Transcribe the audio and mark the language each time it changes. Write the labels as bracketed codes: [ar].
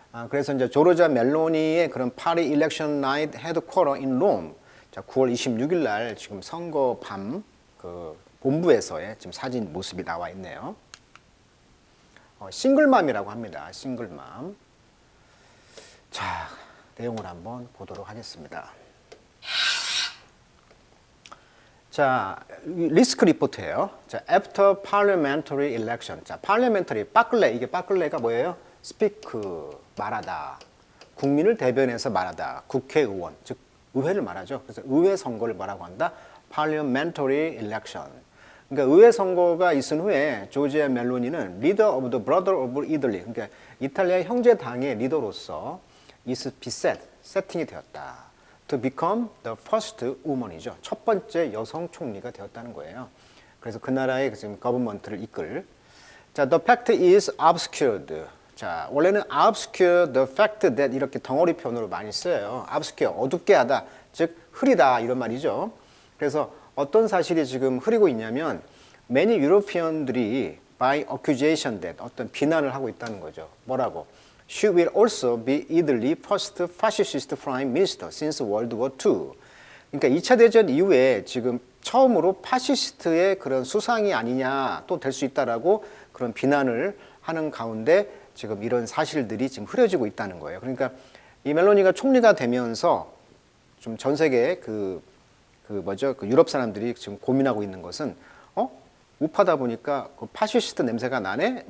[ko] 그래서 이제 조르자 멜로니의 그런 [en] 파리 일렉션 나이트 헤드쿼터 인 롬, [ko] 자, 9월 26일 날 지금 선거 밤 그 본부에서의 지금 사진 모습이 나와 있네요. 싱글맘이라고 합니다. 싱글맘. 자, 내용을 한번 보도록 하겠습니다. 자, 리스크 리포트예요. [en] 자, after parliamentary election. [ko] 자, parliamentary, 빠클레. 이게 빠클레가 뭐예요? speak, 말하다. 국민을 대변해서 말하다. 국회의원, 즉 의회를 말하죠. 그래서 의회 선거를 뭐라고 한다? [en] parliamentary election. [ko] 그러니까 의회 선거가 있은 후에 조지아 멜로니는 [en] leader of the brother of Italy, [ko] 그러니까 이탈리아 형제당의 리더로서 [en] is beset, [ko] 세팅이 되었다. [en] To become the first woman이죠. [ko] 첫 번째 여성 총리가 되었다는 거예요. 그래서 그 나라의 지금 거버먼트를 이끌. 자, [en] the fact is obscured. [ko] 자, 원래는 [en] obscure the fact that [ko] 이렇게 덩어리 표현으로 많이 써요. obscure, 어둡게 하다. 즉 흐리다 이런 말이죠. 그래서 어떤 사실이 지금 흐리고 있냐면 many European들이 [en] by accusation that [ko] 어떤 비난을 하고 있다는 거죠. 뭐라고? [en] She will also be Italy's first fascist prime minister since World War II. [ko] 그러니까 2차 대전 이후에 지금 처음으로 파시스트의 그런 수상이 아니냐 또 될 수 있다라고 그런 비난을 하는 가운데 지금 이런 사실들이 지금 흐려지고 있다는 거예요. 그러니까 이 멜로니가 총리가 되면서 좀 전 세계 그 유럽 사람들이 지금 고민하고 있는 것은 우파다 보니까 그 파시스트 냄새가 나네?